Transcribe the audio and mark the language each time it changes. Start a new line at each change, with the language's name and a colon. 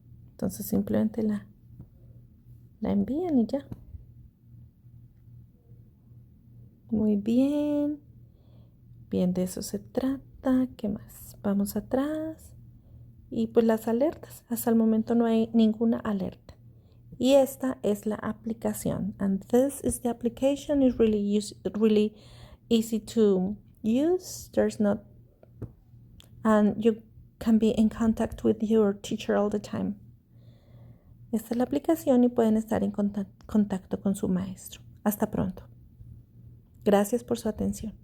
Spanish: Entonces simplemente la envían y ya. Muy bien. Bien, de eso se trata. ¿Qué más? Vamos atrás. Y pues las alertas. Hasta el momento no hay ninguna alerta. Y esta es la aplicación.
English: And this is the application. It's really easy to use. And you can be in contact with your teacher all the time.
Spanish: Esta es la aplicación y pueden estar en contacto con su maestro. Hasta pronto. Gracias por su atención.